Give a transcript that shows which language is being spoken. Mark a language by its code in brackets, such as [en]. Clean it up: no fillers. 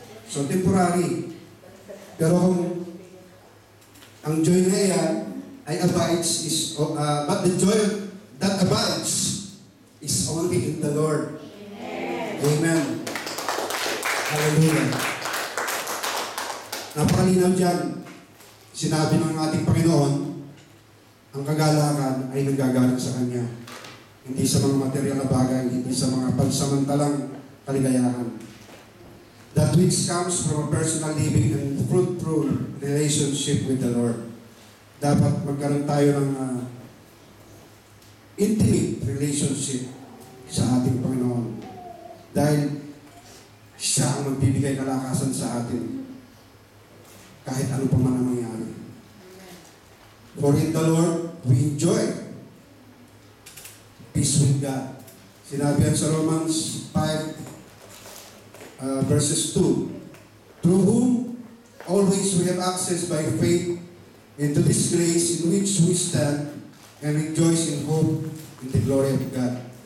[en] So, temporary. [tl] Pero kung ang joy na yan ay [en] abides but the joy that abides is only in the Lord. Amen. Hallelujah. [tl] Napakalinaw dyan. Sinabi ng ating Panginoon, ang kagalakan ay nagagaling sa Kanya. Hindi sa mga material na bagay, hindi sa mga pansamantalang kaligayahan. [en] That which comes from a personal living and fruitful relationship with the Lord. [tl] Dapat magkaroon tayo ng intimate relationship sa ating Panginoon. Dahil siya ang magbibigay kalakasan sa atin kahit ano pa man ang mangyari. [en] For in the Lord, we enjoy peace with God. [tl] Sinabi yan sa Romans 5 verses 2. [en] Through whom always we have access by faith into this grace in which we stand and rejoice in hope in the glory of God.